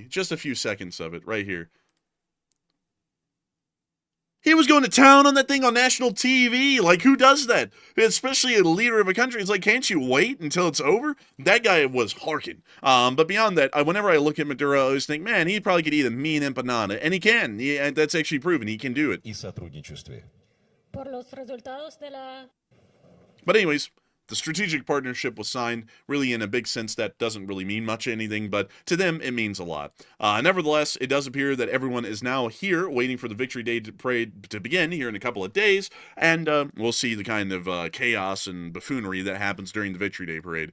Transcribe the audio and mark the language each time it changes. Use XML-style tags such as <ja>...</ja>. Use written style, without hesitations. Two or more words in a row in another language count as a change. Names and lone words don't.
<en>Just a few seconds of it right here. He was going to town on that thing on national TV. Like, who does that? Especially a leader of a country. It's like, can't you wait until it's over? That guy was harking. But beyond that, whenever I look at Maduro, I always think, man, he probably could eat a mean empanada. And he can. And that's actually proven. He can do it.</en> <ru>И сотрудничестве.</ru> <es>Por los resultados de la</es> <en>But anyways, the strategic partnership was signed. Really, in a big sense, that doesn't really mean much anything, but to them, it means a lot. Nevertheless, it does appear that everyone is now here, waiting for the Victory Day parade to begin here in a couple of days, and we'll see the kind of chaos and buffoonery that happens during the Victory Day parade.</en>